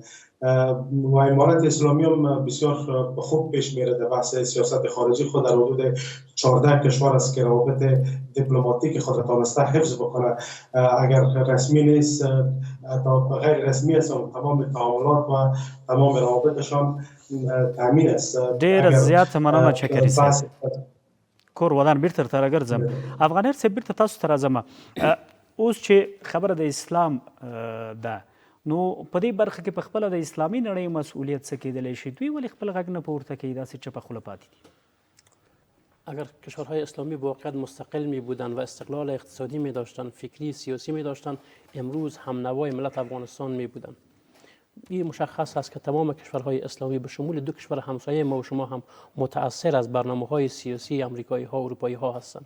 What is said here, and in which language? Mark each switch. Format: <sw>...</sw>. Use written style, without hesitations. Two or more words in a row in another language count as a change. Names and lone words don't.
<fa>و امارت اسلامی هم بسیار خوب پیش میره در بحث سیاست خارجی خود. در حدود 14 کشور است که روابط دیپلماتیک خود را تانسته حفظ بکنه، اگر رسمی نیست تا غیر رسمی است، تمام تعاملات و تمام روابطشان تامین است.</fa> <ps>ډېر زیات مننه چکري صاحب. کور ودان بیرته درته راګرځم. افغانیر صاحب بیرته تاسو ته راځم. اوس چې خبره د اسلام ده، نو په دې برخه کې په خپله د اسلامي نړۍ مسؤلیت څه کېدلی شي؟ دوی ولې خپل غږ نه پورته کوي، داسې چپه خوله پاتې دي؟</ps> <fa>اگر کشورهای اسلامی با واقعیت مستقل می بودند و استقلال اقتصادی می داشتند، فکری سیاسی می داشتند، امروز هم نوای ملت افغانستان می بودند. این مشخص است که تمام کشورهای اسلامی به شمول 2 کشور همسایه ما و شما هم متأثر از برنامه‌های سیاسی آمریکایی ها و اروپایی ها هستند.</fa>